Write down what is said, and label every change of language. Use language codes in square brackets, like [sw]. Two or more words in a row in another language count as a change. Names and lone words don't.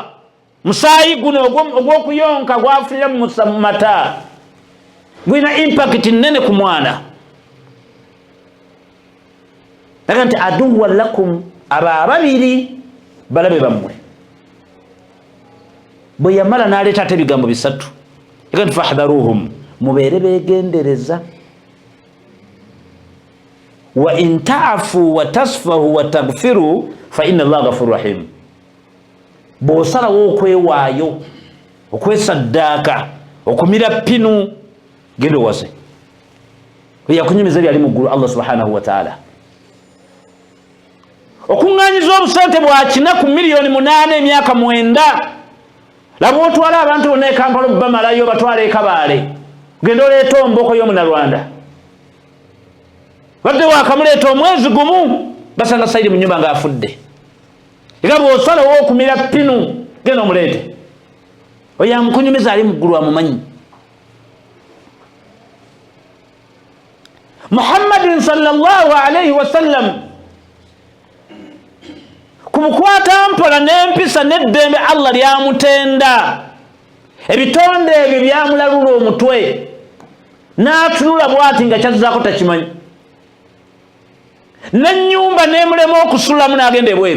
[lg] Musaayi guno ogw'okuyonka gwafulira mu mata gwina impact nnene ku mwana. Aga nti [ar] عدوا لكم [lg] aba ababiri balabe bammwe. Bwe yamala n'aleeta ate ebigambo bisatu aga nti fahdharuhum mubeere beegendereza. [ar] وإن تعفوا وتصفحوا وتغفروا فإن الله غفور رحيم. [lg] Bw'osalawo okwewaayo okwesaddaaka okumira pinu genda owase yakunyumiza byali mu ggulu Allah [ar] سبحانه وتعالى. [lg] Okuŋŋaanyiza obusente bwakina ku miliyoni 8 emyaka 9 laba otwala abantu bonna e Kampala bamalayo batwala e Kabaale genda oleeta omboko y'omunalwanda badde wakamuleeta omwezi gumu basanga Saidi mu nnyumba ng'afudde. Ega bw'osalawo okumira pinu genda omuleete oyo amukunyumiza ali mu ggulu amumanyi. Muhammadin [ar] صلى الله عليه وسلم [lg] ku bukwata mpola n'empisa n'eddembe Allah lyamutenda ebitonde ebyo byamulalula omutwe n'atunula bw'ati nga kyazzaako takimanyi n'ennyumba n'emulema okusulamu n'agenda ebweru.